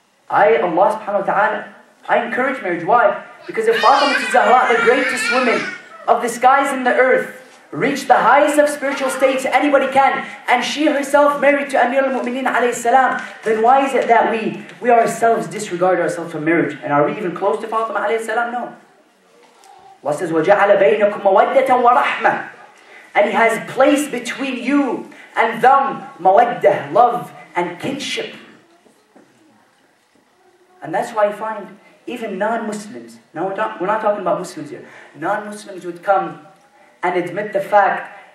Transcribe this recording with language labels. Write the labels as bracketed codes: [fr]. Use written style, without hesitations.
[en] Allah subhanahu wa ta'ala, I encourage marriage. Why? Because if Fatima Zahra, the greatest woman of the skies and the earth, reached the highest of spiritual states anybody can, and she herself married to Amir al-Mu'mineen alayhi salam, then why is it that we ourselves disregard ourselves from marriage? And are we even close to Fatima alayhi salam? No. [ar] Allah says, وَجَعَلَ بَيْنَكُمْ مَوَدَّةً وَرَحْمَةً. [en] And He has placed between you and them mawaddah, love and kinship. And that's why you find even non-Muslims, now we're not talking about Muslims here, non-Muslims would come and admit the fact